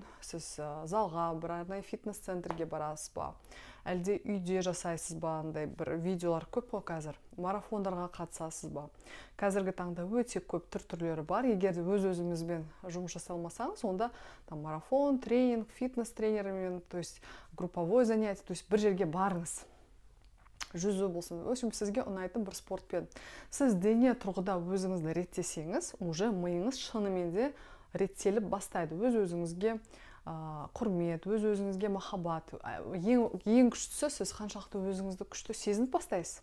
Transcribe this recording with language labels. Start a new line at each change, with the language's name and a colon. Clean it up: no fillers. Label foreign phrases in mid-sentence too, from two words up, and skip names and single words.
Kazakh: Сіз залға, бір арнайы фитнес-центрге барасыз ба, әлде үйде жасайсыз ба, андай бір видеолар көп қой қазір. Марафондарға қатысасыз ба. Қазіргі таңда өте көп түрлері бар. Егер де өз-өзіңізбен жұмыс жасай алмасаңыз, онда марафон, тренинг, фитнес-тренермен,
Russian: то есть групповой занятие, то есть
Kazakh: бір жерге барыңыз. Жүзу болсын, өшім сізге ұнайтын бір спортпен. Сіз дене тұрғыда өзіңізді реттесеңіз, уже миыңыз шынымен де реттеліп бастайды. Өз-өзіңізге құрмет, өз-өзіңізге махаббат. Ең күштісі, сіз қаншалықты өзіңізді күшті сезініп бастайсыз.